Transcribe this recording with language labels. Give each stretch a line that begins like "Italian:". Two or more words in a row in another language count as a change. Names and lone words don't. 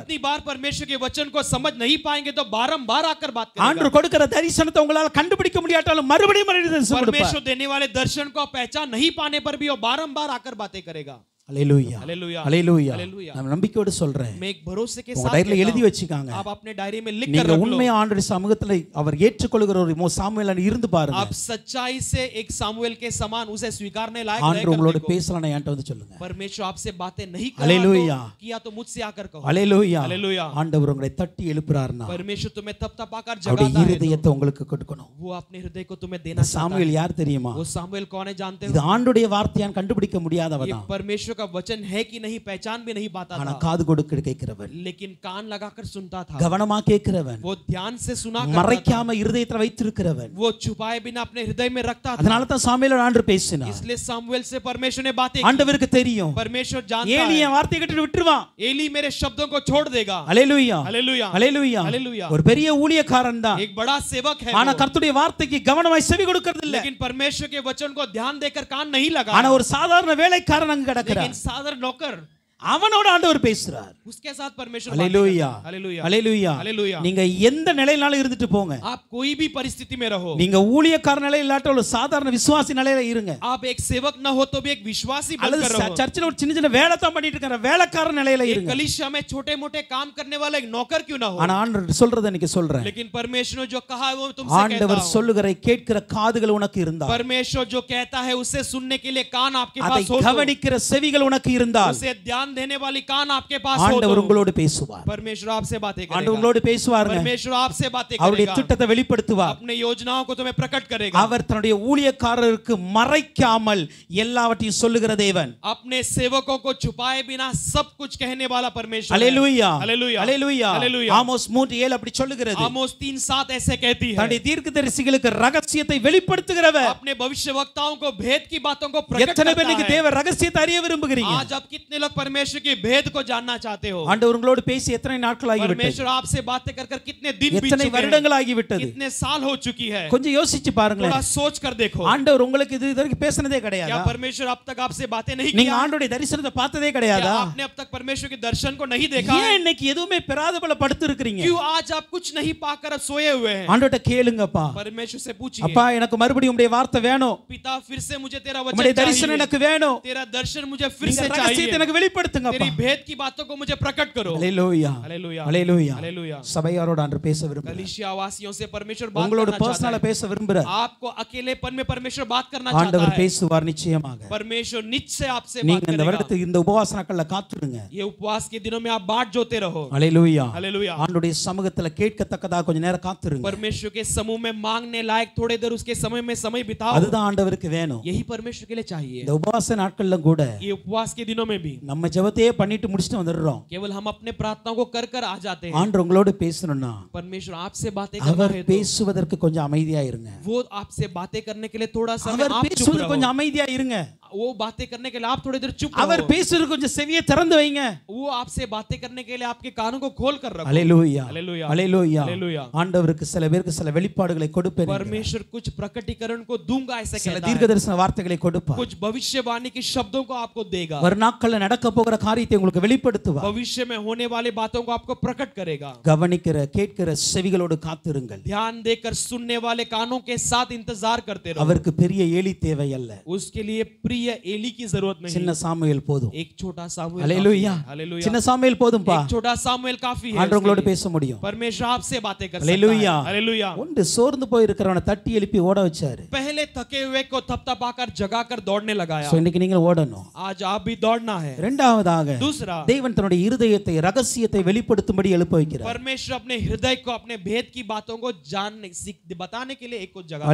Hindi: कितनी बार परमेश्वर के वचन को समझ नहीं पाएंगे तो बारंबार आकर बात करेगा।
Tamil: ஆண்டவர் கொடுக்கிற தரிசனத்தை உங்களால கண்டுபிடிக்க முடியாட்டாலும் மறுபடியும் தரிசனம் கொடுப்பார்.
Hindi: परमेश्वर देने वाले दर्शन को आप पहचान नहीं पाने पर भी वो बारंबार आकर बातें करेगा।
Tamil: அல்லேலூயா.
Hindi: हालेलुया।
Tamil: அல்லேலூயா.
Hindi: हालेलुया।
Tamil: நான் நம்பிக்கையோடு சொல்றேன்.
Hindi: मैं एक भरोसे के
Tamil: உங்க
Hindi: साथ
Tamil: டைரியில
Hindi: कहता
Tamil: எழுதி
Hindi: हूं,
Tamil: வச்சுக்காங்க.
Hindi: आप अपने डायरी में लिख कर
Tamil: நீங்க
Hindi: रख लो।
Tamil: உண்மையா ஆண்டவருடைய சமூகத்துல அவர் ஏற்றுக்கொள்கிற ஒரு சாமுவேலா இருந்து பாருங்க.
Hindi: आप सच्चाई से एक सामुएल के समान उसे स्वीकारने लायक
Tamil: ஆண்டவர் உங்களோட
Hindi: रहकर देखो।
Tamil: பேசலாம் என்கிட்ட வந்து சொல்லுங்க.
Hindi: परमेश्वर आपसे बातें नहीं हालेलुया। किया तो मुझसे आकर कहो।
Tamil: அல்லேலூயா.
Hindi: हालेलुया।
Tamil: ஆண்டவர் உங்களை தட்டி எழுப்புறாருன்னா
Hindi: परमेश्वर तुम्हें थपथपाकर
Tamil: அவருடைய
Hindi: जगाता है
Tamil: இருதயத்தை உங்களுக்கு கொடுக்கணும்.
Hindi: वो अपने हृदय को तुम्हें देना
Tamil: இந்த
Hindi: चाहता
Tamil: சாமுவேல்
Hindi: है।
Tamil: யார் தெரியுமா?
Hindi: वो सामुएल कौन है जानते
Tamil: இது
Hindi: हो?
Tamil: ஆண்டுடைய வார்த்தையான் கண்டுபிடிக்க முடியாதவ
Hindi: ये
Tamil: தான்.
Hindi: परमेश्वर का वचन है कि नहीं पहचान भी नहीं पाता
Tamil: ஆனா
Hindi: था,
Tamil: காது கொடுக்க கேட்கிறவன்,
Hindi: लेकिन कान लगाकर सुनता था।
Tamil: கவனமா கேட்கிறவன்,
Hindi: वो ध्यान से सुना करता था,
Tamil: மறைக்காம இருதயத்துல வைத்திருக்கிறவன்.
Hindi: वो छुपाए बिना अपने हृदय में रखता था।
Tamil: அதனால தான் சாமுவேல் ஆண்டவர் பேசினார்.
Hindi: इसलिए सामुएल से परमेश्वर ने बातें की।
Tamil: ஆண்டவருக்கு தெரியும்
Hindi: परमेश्वर जानता
Tamil: ஏலி
Hindi: है
Tamil: என் வார்த்தையை கேட்டு விட்டுருவான்.
Hindi: एली मेरे शब्दों को छोड़ देगा।
Tamil: அல்லேலூயா.
Hindi: हालेलुया।
Tamil: அல்லேலூயா.
Hindi: हालेलुया।
Tamil: ஒரு பெரிய ஊழியக்காரன் தான்.
Hindi: एक बड़ा सेवक है
Tamil: ஆனா
Hindi: वो,
Tamil: கர்த்தருடைய வார்த்தைக்கு கவனமாய் செவி கொடுக்கிறது இல்ல.
Hindi: लेकिन परमेश्वर के वचन को ध्यान देकर कान नहीं लगा।
Tamil: ஆனா ஒரு சாதாரண வேலைக்காரன் அங்க கிடக்கிறான்.
Hindi: लेकिन साधारण नौकर,
Tamil: அவனோட ஆண்டவர் பேசுறார்.
Hindi: उसके साथ परमेश्वर
Tamil: அல்லேலூயா.
Hindi: हालेलुया।
Tamil: அல்லேலூயா.
Hindi: हालेलुया।
Tamil: நீங்க எந்த நிலையினாலும் இருந்துட்டு போங்க.
Hindi: आप कोई भी परिस्थिति में रहो,
Tamil: நீங்க ஊழியக்கார நிலையில இல்லாட்ட ஒரு சாதாரண விசுவாசி நிலையில இருங்க.
Hindi: आप एक सेवक न हो तो भी एक विश्वासी
Tamil: அல்லது
Hindi: बनकर रहो।
Tamil: சர்ச்சில ஒரு சின்ன சின்ன வேலை தான் பண்ணிட்டு இருக்கிற வேலைக்கார நிலையில
Hindi: एक
Tamil: இருங்க.
Hindi: कलीसिया में छोटे मोटे काम करने वाला एक नौकर क्यों ना हो,
Tamil: ஆனா ஆண்டவர் சொல்றத இன்னைக்கு சொல்றேன்.
Hindi: लेकिन परमेश्वर जो कहा है वो तुमसे कहता
Tamil: ஆண்டவர்
Hindi: हूं।
Tamil: சொல்லுகிற கேட்கிற காதுகள் உனக்கு இருந்தால்,
Hindi: परमेश्वर जो कहता है उसे सुनने के लिए कान आपके
Tamil: அதை
Hindi: पास हो,
Tamil: கவனிக்கிற செவிகள் உனக்கு இருந்தால்
Hindi: उसे ध्यान देने वाली कान आपके पास हो,
Tamil: ஆண்டவர் உங்களோடு பேசுவார்.
Hindi: परमेश्वर आपसे बातें
Tamil: ஆண்டவர்
Hindi: करेगा।
Tamil: உங்களோடு பேசுவாருங்க.
Hindi: परमेश्वर आपसे बातें
Tamil: அவருடைய
Hindi: करेगा,
Tamil: திட்டத்தை வெளிப்படுத்துவார்.
Hindi: अपने योजनाओं को तुम्हें प्रकट करेगा।
Tamil: அவர் தன்னுடைய ஊழியக்காரருக்கு மறைக்காமல் எல்லாவற்றையும் சொல்லுகிற தேவன்.
Hindi: अपने सेवकों को छुपाए बिना सब कुछ कहने वाला परमेश्वर है।
Tamil: அல்லேலூயா.
Hindi: हालेलुया।
Tamil: அல்லேலூயா.
Hindi: हालेलुया।
Tamil: ஆமோஸ் 3:7 அப்படி சொல்லுகிறது.
Hindi: आमोस 3:7 ऐसे कहती है,
Tamil: தன்னுடைய தீர்க்கதரிசிகளுக்கு ரகசியத்தை வெளிப்படுத்துகிறவர்.
Hindi: अपने भविष्यवक्ताओं को भेद की बातों को प्रकट
Tamil: எத்தனை
Hindi: करता
Tamil: பேருக்கு
Hindi: है।
Tamil: தேவ ரகசியத்தை அறிய விரும்புகிறீங்க?
Hindi: आज आप कितने लोग परमेश्वर के भेद को जानना चाहते हो?
Tamil: ஆண்டவர் உங்களோடு பேசி எத்தனை நாட்கள் ஆகிவிட்டது?
Hindi: परमेश्वर आपसे बातें कर कर कितने दिन बीत
Tamil: எத்தனை
Hindi: चुके
Tamil: வருடங்கள்
Hindi: हैं,
Tamil: ஆகிவிட்டது?
Hindi: कितने साल हो चुकी है?
Tamil: கொஞ்சம் யோசிச்சு பாருங்களேன்.
Hindi: थोड़ा सोच कर देखो,
Tamil: ஆண்டவர் உங்களுக்கு இது வரைக்கும் பேசினதே கிடையாதா?
Hindi: क्या परमेश्वर अब तक आपसे बातें नहीं
Tamil: நீங்க
Hindi: किया?
Tamil: ஆண்டவருடைய தரிசனத்தை பார்த்ததே
Hindi: क्या
Tamil: கிடையாதா?
Hindi: आपने अब तक परमेश्वर के दर्शन को नहीं देखा
Tamil: ஏன்
Hindi: है?
Tamil: இன்னைக்கு எதுவுமே பெறாத போல படுத்து இருக்கீங்க?
Hindi: क्यों आज आप कुछ नहीं पाकर अब सोए हुए हैं?
Tamil: ஆண்டவர்ட்ட கேளுங்கப்பா.
Hindi: परमेश्वर से पूछिए,
Tamil: அப்பா எனக்கு மறுபடியும் உம்முடைய வார்த்தை வேணும்.
Hindi: पिता फिर से मुझे तेरा
Tamil: உம்முடைய
Hindi: वचन
Tamil: தரிசனம்
Hindi: चाहिए,
Tamil: எனக்கு வேணும்.
Hindi: तेरा दर्शन मुझे फिर
Tamil: நீங்க
Hindi: से
Tamil: ரகசியத்தை
Hindi: चाहिए,
Tamil: எனக்கு வெளிப்படுத்துங்கப்பா.
Hindi: तेरी भेद की बातों को मुझे प्रकट करो।
Tamil: அல்லேலூயா.
Hindi: हालेलुया।
Tamil: அல்லேலூயா.
Hindi: हालेलुया।
Tamil: சபையாரோட ஆண்டு பேச விரும்புகிறேன்.
Hindi: कलीसिया वासियों से परमेश्वर बात
Tamil: உங்களோட
Hindi: करना चाहता
Tamil: பர்சனலா
Hindi: है।
Tamil: பேச விரும்புற
Hindi: आपको अकेलेपन में परमेश्वर बात करना चाहता
Tamil: ஆண்டவர்
Hindi: है।
Tamil: பேசுவார் நிச்சயமாக.
Hindi: परमेश्वर निश्चय आपसे
Tamil: நீங்க
Hindi: बात
Tamil: இந்த
Hindi: करेगा।
Tamil: வருடத்துக்கு இந்த உபவாச நாட்கள்ல காத்துடுங்க.
Hindi: ये उपवास के दिनों में आप बाट जोते रहो।
Tamil: அல்லேலூயா.
Hindi: हालेलुया।
Tamil: ஆண்டவருடைய சமூகத்துல கேட்கத்தக்கதா கொஞ்ச நேரம் காத்துருங்க.
Hindi: परमेश्वर के समूह में मांगने लायक थोड़े देर उसके समय में समय बिताओ।
Tamil: அதுதான் ஆண்டவருக்கு வேணும்.
Hindi: यही परमेश्वर के लिए चाहिए।
Tamil: இந்த உபவாச நாட்கள்ல கூட
Hindi: ये उपवास के दिनों में भी
Tamil: நம்ம ஜெபத்தையே பண்ணிட்டு முடிச்சிட்டு வந்துடுறோம்.
Hindi: केवल हम अपने प्रार्थनाओं को कर कर आ जाते हैं।
Tamil: ஆண்டவர் உங்களோட பேசணும்னா
Hindi: परमेश्वर आपसे बातें करना
Tamil: அவர்
Hindi: है तो
Tamil: பேசுவதற்கு கொஞ்சம் அமைதியா இருங்க.
Hindi: वो आपसे बातें करने के लिए थोड़ा सा
Tamil: அவர்
Hindi: आप चुप
Tamil: பேசுவதற்கு
Hindi: रहो।
Tamil: கொஞ்சம் அமைதியா இருங்க.
Hindi: वो बातें करने के लिए आप थोड़ी देर चुप
Tamil: அவர்
Hindi: रहो।
Tamil: பேசுறதுக்கு கொஞ்சம் செவியை திறந்து வைங்க.
Hindi: वो आपसे बातें करने के लिए आपके कानों को खोल कर रखो।
Tamil: அல்லேலூயா.
Hindi: हालेलुया।
Tamil: அல்லேலூயா.
Hindi: हालेलुया।
Tamil: ஆண்டவருக்கு சில பேருக்கு சில வெளிப்பாடுகளை கொடுப்பேன்.
Hindi: परमेश्वर कुछ प्रकटीकरण को दूंगा ऐसे
Tamil: சில
Hindi: कहता है।
Tamil: தீர்க்கதரிசன வார்த்தைகளை கொடுப்பார்.
Hindi: कुछ भविष्यवाणी के शब्दों को आपको देगा।
Tamil: வரும் நாட்கள்ல நடக்க போகிற காரியத்தை உங்களுக்கு வெளிப்படுத்துவார்.
Hindi: भविष्य में होने वाली बातों को आपको प्रकट करेगा।
Tamil: கவனிக்கிற கேட்கிற செவிகளோடு காத்திருங்கள்.
Hindi: ध्यान देकर सुनने वाले कानों के साथ इंतजार करते रहो।
Tamil: அவருக்கு பெரிய ஏலி தேவை அல்ல.
Hindi: उसके लिए प्रिय अभी ये एली की जरूरत नहीं,
Tamil: சின்ன சாமுவேல் போதும்.
Hindi: एक छोटा सामुएल
Tamil: ஹalleluya.
Hindi: काफी है। हालेलुया।
Tamil: சின்ன சாமுவேல் போதும்பா.
Hindi: एक छोटा सामुएल काफी है।
Tamil: ஆண்டவர் உங்களோட
Hindi: उसके लिए
Tamil: பேச முடியும்.
Hindi: परमेश्वर आपसे बातें कर सकता है।
Tamil: ஹalleluya.
Hindi: हालेलुया।
Tamil: ஒன்று சோர்ந்து போய் இருக்கிறவனை தட்டி எழுப்பி ஓட வச்சாரு.
Hindi: पहले थके हुए को थपथपाकर जगाकर दौड़ने लगाया।
Tamil: சோ இன்னைக்கு நீங்க ஓடணும்.
Hindi: आज आप भी दौड़ना है।
Tamil: இரண்டாவதாக
Hindi: दूसरा,
Tamil: தேவன் தன்னுடைய இருதயத்தை ரகசியத்தை வெளிப்படுத்தும்படி எழுப்ப வைக்கிறார்.
Hindi: परमेश्वर अपने हृदय को अपने भेद की बातों को जानने बताने के लिए एक को जगह।